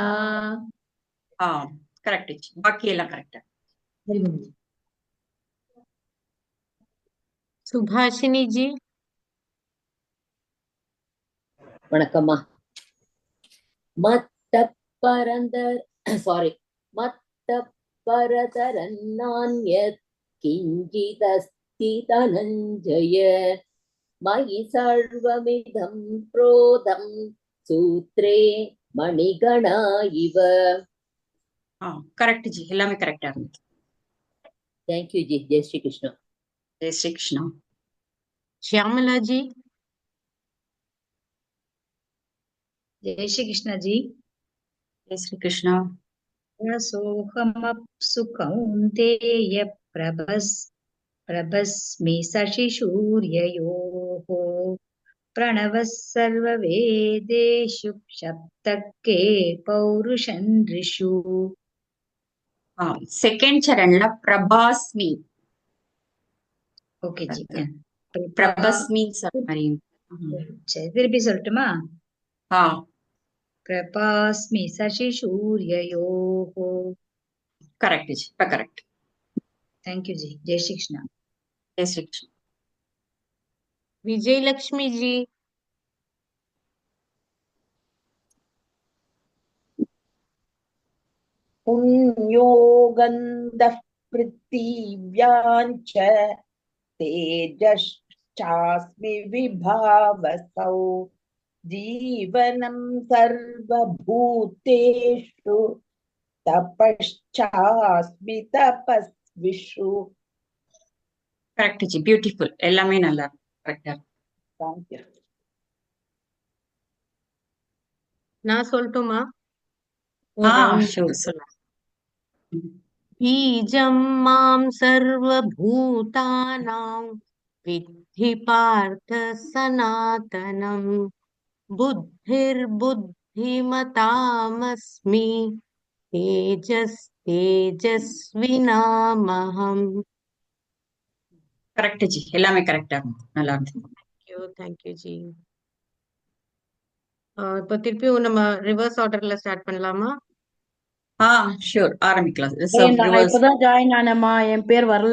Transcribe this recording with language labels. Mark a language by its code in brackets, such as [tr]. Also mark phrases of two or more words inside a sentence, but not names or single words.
[ta] கரெக்ட். பாக்கி எல்லாம் கரெக்ட். सुभाषिनी जी. வணக்கம்மா. [sa] मत्त परन्तर् मत्त परतरन्नान्यत् किञ्चिदस्ति धनञ्जय मयि सर्वमिदं प्रोतं सूत्रे मणिगणा इव. [ta] கரெக்ட் ஜி, எல்லாமே கரெக்டா இருந்துச்சு. தேங்க்யூ ஜி. [hi] जय श्री कृष्णा. जय श्री कृष्णा. श्यामला जी. जय श्री कृष्ण जी. जय श्री कृष्णा. [sa] रसोऽहमप्सु कौन्तेय प्रभस्मि शशिसूर्ययोः प्रणवः सर्ववेदेषु सप्तके पौरुषन्ऋषु. [ta] செகண்ட் சரண்ல பிரபாஸ்மி. ஓகே ஜி. பிரபாஸ்மி மாதிரி. சரி, திருப்பி சொல்லட்டுமா? ஆ, [sa] प्रभास्मि शशिसूर्ययोः. [ta] கரெக்ட் ஜி, இப்ப கரெக்ட். [en] thank you [hi] जी. जय श्री कृष्ण. जय श्री कृष्णा. विजय लक्ष्मी जी. [sa] पुण्यो गन्धः पृथिव्याञ्च तेजश्चास्मि विभावसौ जीवनं सर्वभूतेषु तपश्चास्मि तपस्विषु. [ta] கரெக்ட் ஜி, பியூட்டிஃபுல். எல்லாமே நல்லா கரெக்டா. தேங்க்யூ. நான் சொல்லட்டுமா? ஒரு round ஷூர் சொல்லலாம். [sa] बीजं मां सर्वभूतानां विद्धि पार्थ सनातनं बुद्धिर्बुद्धिमतामस्मि तेजस्तेजस्विनामहम्. [ta] கரெக்ட் ஜி, எல்லாமே கரெக்டா இருக்கு, நல்லா இருக்கு. தேங்க்யூ ஜி. இப்போ திருப்பி நம்ம ரிவர்ஸ் ஆர்டர்ல ஸ்டார்ட் பண்ணலாமா? ஷூர், ஆரம்பிக்கலாம். நான் இப்பதான் ஜாயின் ஆனேம்மா, என் பேர் வரல.